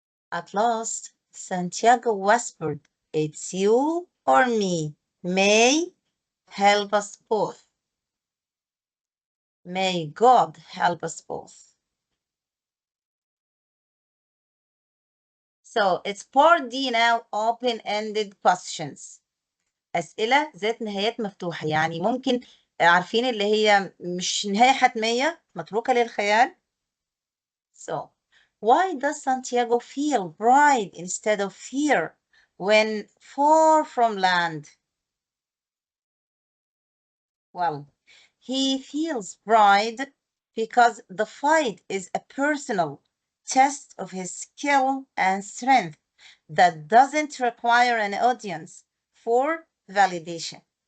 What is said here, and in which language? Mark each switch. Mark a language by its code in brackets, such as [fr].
[en] At last, Santiago whispered, "It's you or me. May help us both. May God help us both." So it's part D now, open-ended questions. [ar] أسئلة ذات نهايات مفتوحة، يعني ممكن عارفين اللي هي مش نهاية حتمية متروكة للخيال. [en] So, why does Santiago feel pride instead of fear when far from land? Well, he feels pride because the fight is a personal test of his skill and strength that doesn't require an audience for validation.